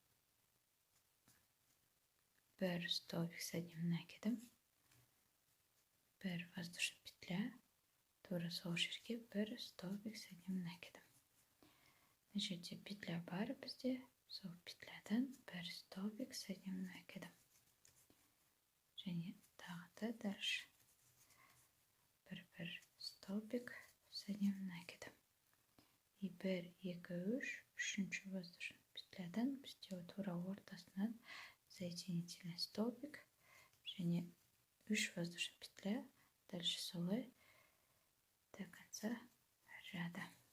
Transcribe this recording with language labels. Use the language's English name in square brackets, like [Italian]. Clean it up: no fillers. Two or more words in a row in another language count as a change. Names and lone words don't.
[Kazakh] Бір [Russian] столбик с одним накидом, [Kazakh] бір [Russian] воздушный петля, [Kazakh] тура сол жерге бір [Russian] столбик с одним накидом. [Kazakh] Мына жерде петля бар бізде. Сол петлядан бір [Russian] столбик с одним накидом. [Kazakh] Және тағы да дальше. [Russian] Бір столбик с одним накидом. И 1, 2, 3, [Kazakh] үшінші воздушный петлядан бізде тура ортасынан [Russian] соединительный столбик [Kazakh] және 3 [Russian] воздушный петля, [Kazakh] дальше солай [Russian] до конца ряда.